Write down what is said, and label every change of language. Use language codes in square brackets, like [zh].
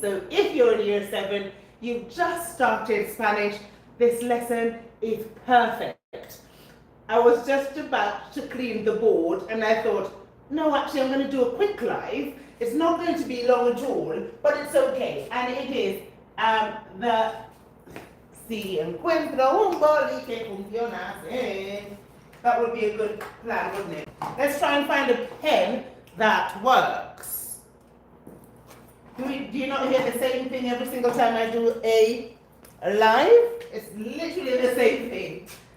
[en] So if you're in Year 7, you've just started Spanish, this lesson is perfect. I was just about to clean the board and I thought, no, actually I'm going to do a quick live. It's not going to be long at all, but it's okay. And it is the [es] Si encuentro un boli que funciona así. [en] That would be a good plan, wouldn't it? Let's try and find a pen that works. Do you not hear the same thing every single time I do a live? It's literally the same thing.